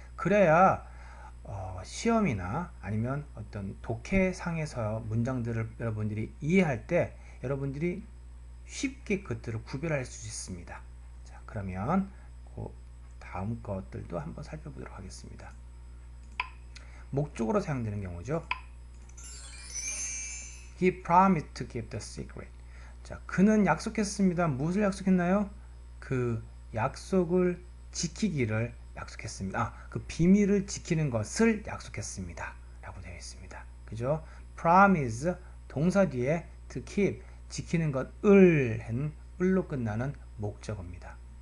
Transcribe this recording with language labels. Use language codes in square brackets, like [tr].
[ko] 그래야 시험이나 아니면 어떤 독해상에서 문장들을 여러분들이 이해할 때 여러분들이 쉽게 그것들을 구별할 수 있습니다. 자, 그러면 그 다음 것들도 한번 살펴보도록 하겠습니다. 목적으로 사용되는 경우죠. [en] He promised to keep the secret. [ko] 자, 그는 약속했습니다. 무엇을 약속했나요? 그 약속을 지키기를 약속했습니다. 그 비밀을 지키는 것을 약속했습니다. 라고 되어 있습니다. 그죠? promise, 동사 뒤에 [en] to keep, [ko] 지키는 것을 한 을로 끝나는 목적어입니다.